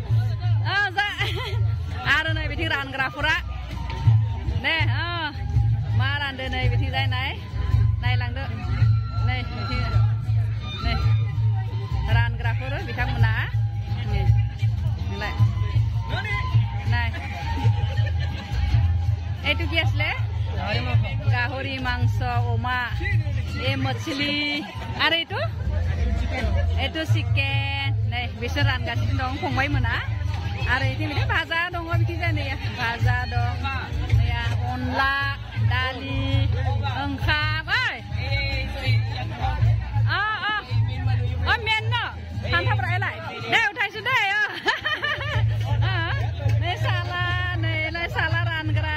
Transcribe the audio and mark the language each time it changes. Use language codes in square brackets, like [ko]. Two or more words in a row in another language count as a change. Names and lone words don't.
[brx] आरो नै बिथिं रानग्राफोरा ने मा रानदो नै बिथिंजाय नायलांदो नै बिथिं नै रानग्राफोर बिथांमोना नाय [as] এইটো কি আছিলে গাহৰি মাংস অমা এই মছলি আৰু এইটো চিকেন [brx] नै बिसोर रानगासिनो दं फंबायमोना आरो इथिं भाजा दङ बिथिंजाय नै भाजा दं नैया अनला दालि ओंखाम मेन न फान्थावफ्रा एलाय दे उठायसो दे नै साला रानग्रा